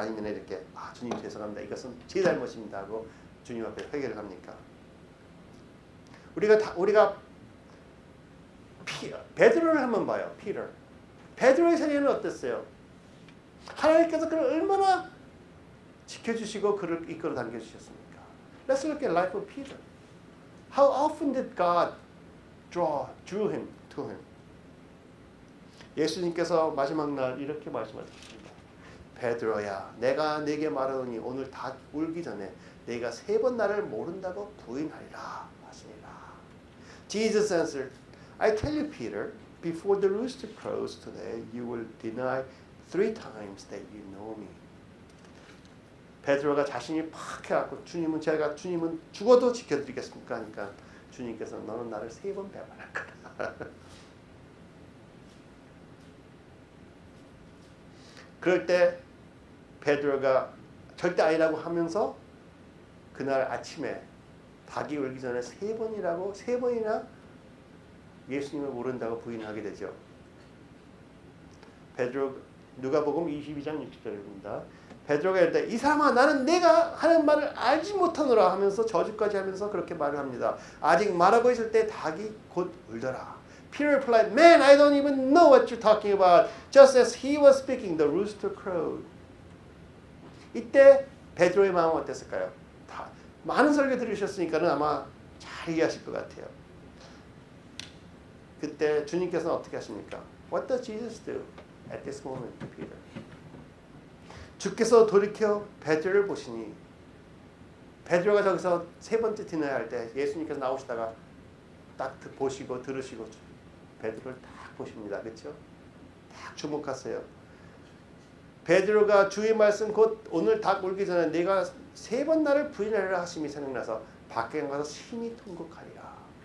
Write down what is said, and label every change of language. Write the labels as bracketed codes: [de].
[ko] 아니면 이렇게 주님 죄송합니다. 이것은 제 잘못입니다 하고 주님 앞에 회개를 합니까? 우리가 베드로를 한번 봐요. 베드로의 생애는 어땠어요? 하나님께서 그를 얼마나 지켜주시고 그를 이끌어 당겨주셨습니까? [en] Let's look at life of Peter. How often did God drew him to him? [ko] 예수님께서 마지막 날 이렇게 말씀하셨습니다. 베드로야, 내가 네게 말하노니 오늘 닭 울기 전에 네가 3번 나를 모른다고 부인하리라 하시니라. [en] Jesus answered, I tell you, Peter, before the rooster crows today, you will deny 3 times that you know me. [ko] 베드로가 자신이 팍 해갖고 주님은 죽어도 지켜드리겠습니까? 하니까 주님께서 너는 나를 3번 배반할 거다. 그럴 때 베드로가 절대 아니라고 하면서 그날 아침에 닭이 울기 전에 3번이나 예수님을 모른다고 부인하게 되죠. 누가복음 22장 60절입니다. 베드로가 이럴 때 이 사람아 나는 내가 하는 말을 알지 못하노라 하면서 저주까지 하면서 그렇게 말을 합니다. 아직 말하고 있을 때 닭이 곧 울더라. [en] Peter replied, Man, I don't even know what you're talking about. Just as he was speaking, the rooster crowed. [ko] 이때 베드로의 마음은 어땠을까요? 많은 설교 들으셨으니까는 아마 잘 이해하실 것 같아요. 그때 주님께서는 어떻게 하십니까? [en] What does Jesus do at this moment to Peter? [ko] 주께서 돌이켜 베드로를 보시니 베드로가 저기서 3번째 디너야 할 때 예수님께서 나오시다가 딱 보시고 들으시고 베드로를 딱 보십니다. 그렇죠? 딱 주목하세요. 베드로가 주의 말씀 곧 오늘 닭 울기 전에 내가 3번 나를 부인하리라 하심이 생각나서 밖에 가서 심히 통곡하니라.